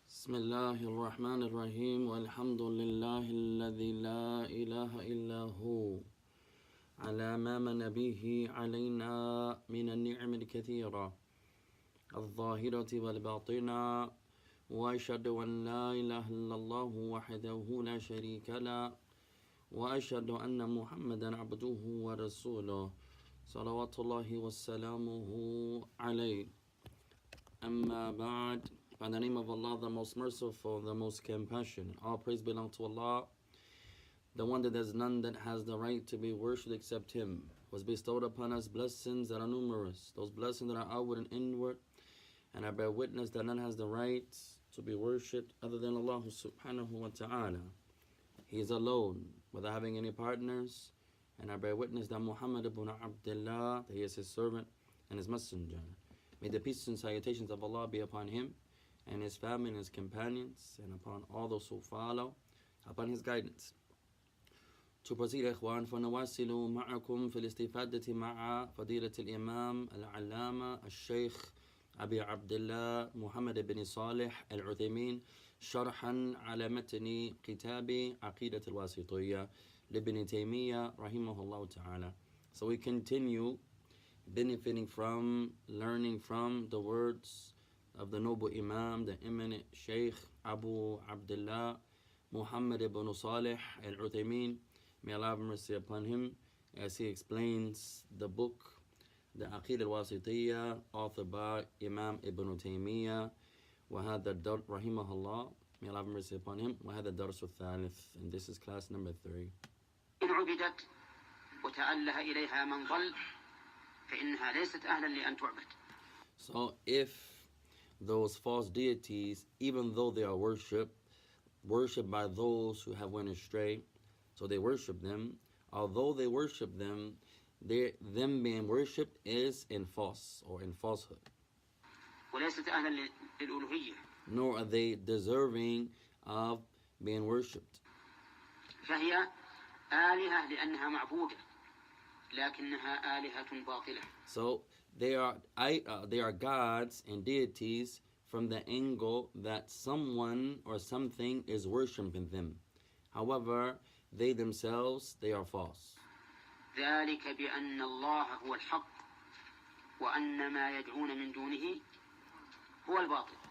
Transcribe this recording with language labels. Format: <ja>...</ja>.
<ar>بسم الله الرحمن الرحيم والحمد لله الذي لا إله إلا هو على ما من به علينا من النعم الكثيرة الظاهرة والباطنة وأشهد أن لا إله إلا الله وحده لا شريك له وأشهد أن محمدا عبده ورسوله صلوات الله وسلامه عليه أما بعد.</ar> <en>By the name of Allah, the most merciful, the most compassionate. All praise belongs to Allah, the one that there's none that has the right to be worshipped except Him. Was bestowed upon us blessings that are numerous, those blessings that are outward and inward, and I bear witness that none has the right to be worshipped other than Allah subhanahu wa ta'ala. He is alone, without having any partners, and I bear witness that Muhammad ibn Abdullah, that he is his servant and his messenger. May the peace and salutations of Allah be upon him and his family and his companions, and upon all those who follow upon his guidance. To proceed,</en> <ar>إخوان, فنواصل معكم في الاستفادة مع فضيلة الإمام العلامة الشيخ أبي عبد الله محمد بن صالح العثيمين شرحا على متن كتاب عقيدة الواسطية لابن تيمية رحمه الله تعالى.</ar> <en>So we continue benefiting from, learning from the words of the noble Imam, the eminent Shaykh Abu Abdullah Muhammad ibn Salih al-Uthaymeen. May Allah have mercy upon him, as he explains the book, the Aqeedah Wassitiyaah, authored by Imam Ibn Taymiyyah.</en> <ar>وهذا الدرس رحمه الله.</ar> <en>May Allah have mercy upon him.</en> <ar>وهذا الدرس الثالث,</ar> <en>and this is class number 3.</en> <ar>إن عبدت وتأله إليها من ضل فإنها ليست أهلا لأن تعبد.</ar> <en>So if those false deities, even though they are worshipped by those who have went astray, so they worship them, although they worship them, them being worshipped is in false or in falsehood.</en> <ar>وليست أهلا للألوهية.</ar> <en>Nor are they deserving of being worshipped.</en> <ar>فهي آلهة لأنها معبودة لكنها آلهة باطلة.</ar> <en>So they are gods and deities from the angle that someone or something is worshiping them. However, they themselves, they are false.</en> <ar>ذلك بأن الله هو الحق وأن ما يدعون من دونه هو الباطل.</ar>